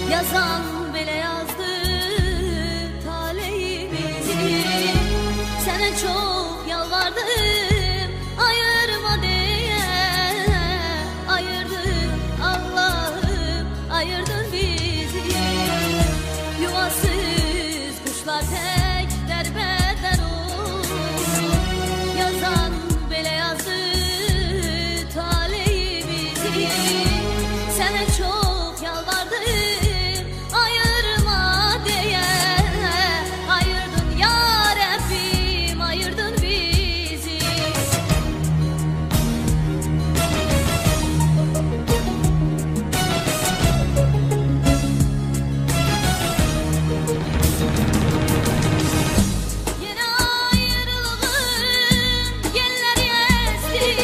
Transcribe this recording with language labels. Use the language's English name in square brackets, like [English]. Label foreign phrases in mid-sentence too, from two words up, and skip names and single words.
[Azerbaijani] Yazan belə yazdı taleyimizi. Sənə çox yalvardım ayırma deyə. Ayırdın Allah'ım, ayırdın bizi. [Turkish] Yuvasız kuşlar tek derbeder olur. [Azerbaijani] Yazan belə yazdı taleyimizi. Sənə çox yalvardım ayırma deyə. Ayırdın ya Rabbim, ayırdın bizi. [Turkish] Yine ayrılığın yelleri esti.